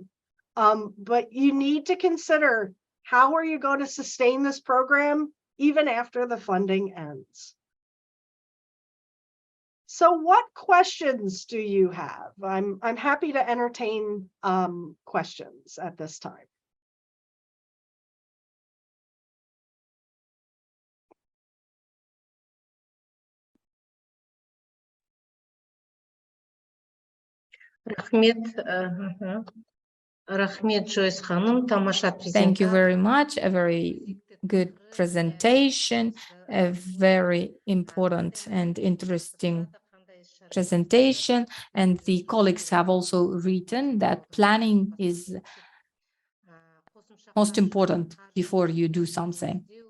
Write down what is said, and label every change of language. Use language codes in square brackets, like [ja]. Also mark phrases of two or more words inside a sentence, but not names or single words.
[en] But you need to consider, how are you going to sustain this program even after the funding ends? So what questions do you have? I'm happy to entertain questions at this time. [kk] Рахмет, Joyce ханым, тамаша презентация. [en] Thank you very much. A very good presentation, a very important and interesting presentation. And the colleagues have also written that planning is most important before you do something.